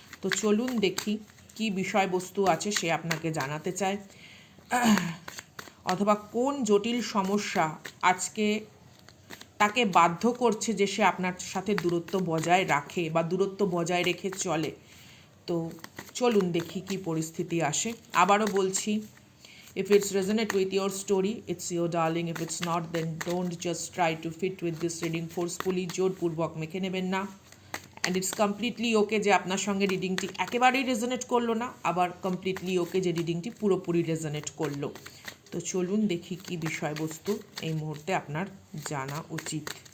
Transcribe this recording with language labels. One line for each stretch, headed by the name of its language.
Bangla: তো চলুন দেখি কি বিষয়বস্তু আছে সে আপনাকে জানাতে চায়, অথবা কোন জটিল সমস্যা আজকে তাকে বাধ্য করছে যে সে আপনার সাথে দূরত্ব বজায় রাখে বা দূরত্ব বজায় রেখে চলে। তো চলুন দেখি কি পরিস্থিতি আসে। আবারও বলছি,
English: if it's resonate with your story, it's your darling. If it's not, then don't just try to fit with this reading forcefully.
Bangla: জোরপূর্বক মেখে নেবেন না।
English: and it's completely okay
Bangla: যে আপনার সঙ্গে রিডিংটি একেবারেই রেজোনেট করলো না, আবার কমপ্লিটলি ওকে যে রিডিংটি পুরোপুরি রেজোনেট করলো। তো চলুন দেখি কি বিষয়বস্তু এই মুহূর্তে আপনার জানা উচিত।